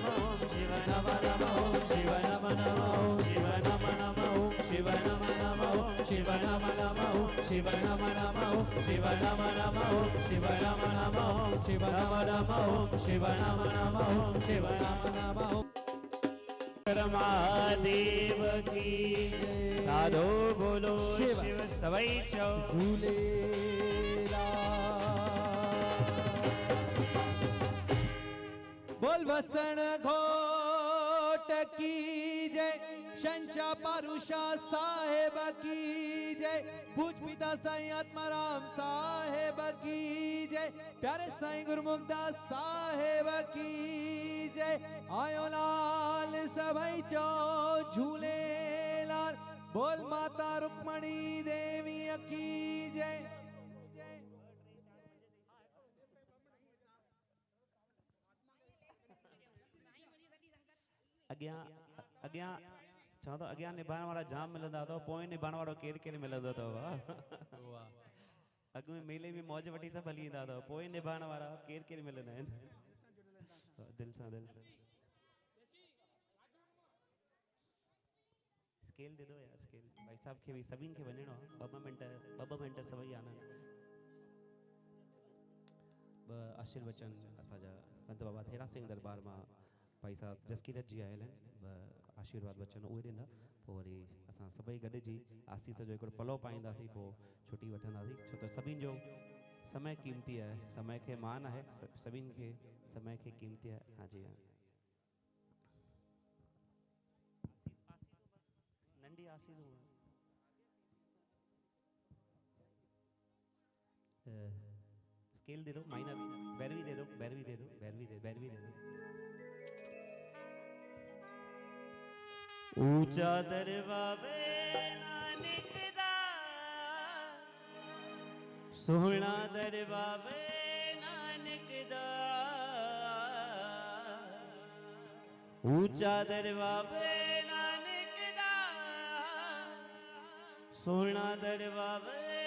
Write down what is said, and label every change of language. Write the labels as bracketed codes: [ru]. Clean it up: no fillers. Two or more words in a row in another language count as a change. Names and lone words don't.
[hi] ओम शिव नम नम ओम शिव नम नम ओम शिव नम नम ओम शिव नम नम ओम शिव नम नम ओम शिव नम नम ओम शिव नम नम ओम शिव नम नम ओम शिव नम नम ओम शिव नम नम ओम शिव नम नम ओम महादेव की साधो बोलो शिव सवै चौ बोल वसण घोट की जय शंशा पारुषा साहेब की जय पूज पिता साईं आत्माराम साहेब की जय प्यारे साईं गुरुमुखदास साहेब की जय आयो लाल सभई चो झूले लाल बोल माता रुक्मणी देवी की जय [sd] अॻियां अॻियां चवां थो अॻियां निभाइण वारा जाम मिलंदा अथव पोइ निभाइण वारो केरु केरु मिलंदो अथव अॻु में मेले में मौज वठी सभु हली ईंदा अथव पोइ निभाइण वारा केरु केरु मिलंदा आहिनि दिलि सां [hi] स्केल दे दो यार [sd] स्केल भाई साहब खे बि सभिनि खे वञिणो आहे ॿ मिंट सभई आनंद ॿ आशीर्वचन असांजा संत बाबा थेरा सिंह दरबार मां भाई साहब जसकीरत जी आयल आहिनि ॿ आशीर्वाद वचन उहे ॾींदा पोइ वरी असां सभई गॾिजी आसीस जो हिकिड़ो पलव पाईंदासीं पोइ छुटी वठंदासीं छो त सभिनि जो समय क़ीमती आहे समय खे मान आहे सभिनि खे समय खे क़ीमती आहे हाँ जी हाँ नंढी आसीस [hi] स्केल दे दो माइनर बैरवी दे दो बैरवी दे दो बैरवी दे दो [pa] ਊਂਚਾ ਦਰਬਾਵੇ ਨਾਨਕ ਦਾ ਸੋਹਣਾ ਦਰਬਾਵੇ ਨਾਨਕ ਦਾ ਊਂਚਾ ਦਰਬਾਵੇ ਨਾਨਕ ਦਾ ਸੋਹਣਾ ਦਰਬਾਵੇ